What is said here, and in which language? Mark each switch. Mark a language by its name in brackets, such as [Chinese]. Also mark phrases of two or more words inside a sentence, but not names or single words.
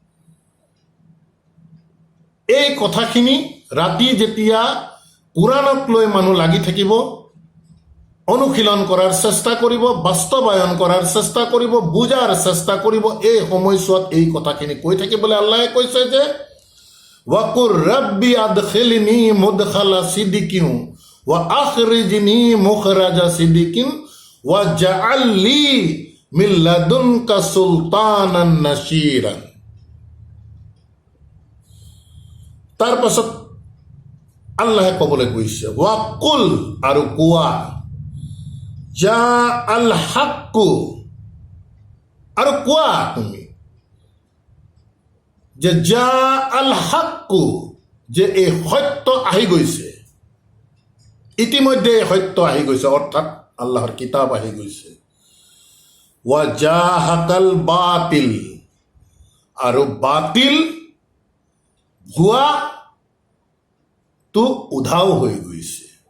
[Assamese] এই কথাখিনি ৰাতি যেতিয়া কোৰাণক লৈ মানুহ লাগি থাকিব, অনুশীলন কৰাৰ চেষ্টা কৰিব, বাস্তৱায়ন কৰাৰ চেষ্টা কৰিব, বুজাৰ চেষ্টা কৰিব, এই সময়ছোৱাত এই কথাখিনি কৈ থাকিবলৈ আল্লাহে কৈছে যে [Arabic] وقل رب أدخلني مدخل صدق وأخرجني مخرج صدق واجعل لي من لدنك سلطانا نصيرا. [Assamese] তাৰ পাছত আল্লাহে ক'বলৈ কৈছে ৱাকুল, আৰু কোৱা, [Arabic] جاء الحق, [Assamese] আৰু কোৱা তুমি যে [Arabic] جاء الحق, [Assamese] যে এই সত্য আহি গৈছে, ইতিমধ্যে এই সত্য আহি গৈছে, অৰ্থাৎ আল্লাহৰ কিতাপ আহি গৈছে। [Arabic] وزهق الباطل, [Assamese] আৰু বাতিল ভুৱাটো উধাও হৈ গৈছে।